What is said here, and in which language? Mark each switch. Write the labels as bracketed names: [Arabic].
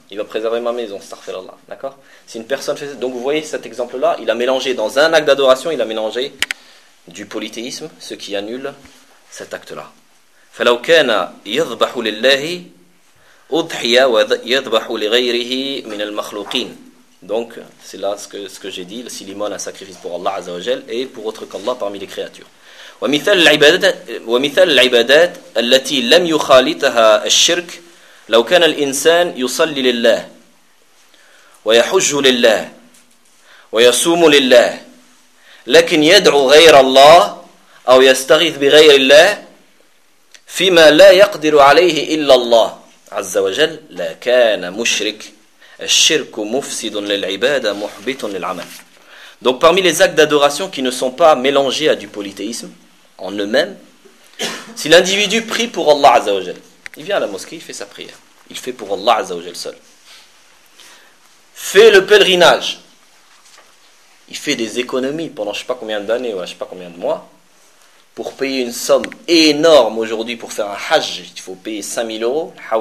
[French] Il va préserver ma maison, astaghfirullah. D'accord ? Si une personne fait ça. Donc vous voyez cet exemple-là, il a mélangé dans un acte d'adoration, il a mélangé du polythéisme, ce qui annule cet acte-là. [Arabic] فَلَوْ كَانَ يَذْبَحُ لِلَّهِ أُضْحِيَ وَيَذْبَحُ لِغَيْرِهِ مِنَ الْمَخْلُوقِينَ. [French] Donc c'est là ce que j'ai dit, s'il immole un sacrifice pour Allah Azza wa Jal et pour autre qu'Allah parmi les créatures. [Arabic] ومثال العبادات التي لم يخالطها الشرك لو كان الإنسان يصلي لله ويحج لله ويصوم لله لكن يدعو غير الله أو يستغيث بغير الله فيما لا يقدر عليه إلا الله عز وجل لكان مشرك الشرك مفسد للعبادة محبط للعمل. [French] Donc parmi les actes d'adoration qui ne sont pas mélangés à du polythéisme en eux-mêmes, si l'individu prie pour Allah Azza wa Jal, il vient à la mosquée, il fait sa prière, il fait pour Allah Azza wa Jal seul, fait le pèlerinage, il fait des économies pendant je ne sais pas combien d'années ou je ne sais pas combien de mois pour payer une somme énorme aujourd'hui pour faire un hajj, il faut payer 5 000 euros.